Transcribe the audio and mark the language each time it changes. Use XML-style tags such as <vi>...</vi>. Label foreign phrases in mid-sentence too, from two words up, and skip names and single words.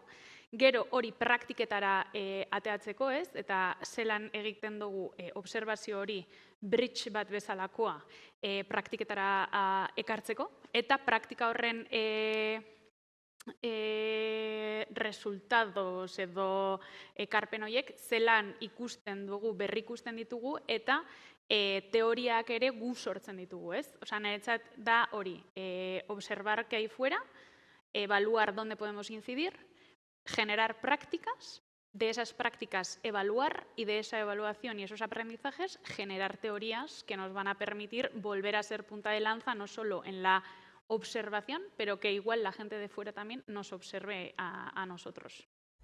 <eu>Gero hori praktiketara ateatzeko, eta zelan egiten dugu obserbazio hori bridge bat bezalakoa praktiketara ekartzeko, eta praktika horren resultados edo ekarpen horiek zelan ikusten dugu, berrikusten ditugu, eta teoriak ere gu sortzen ditugu, Osa, niretzat da hori,</eu> <es>observar que hay fuera, evaluar dónde podemos incidir, generar prácticas, de esas prácticas evaluar y de esa evaluación y esos aprendizajes generar teorías que nos van a permitir volver a ser punta de lanza no solo en la observación, pero que igual la gente de fuera también nos observe a nosotros.</es>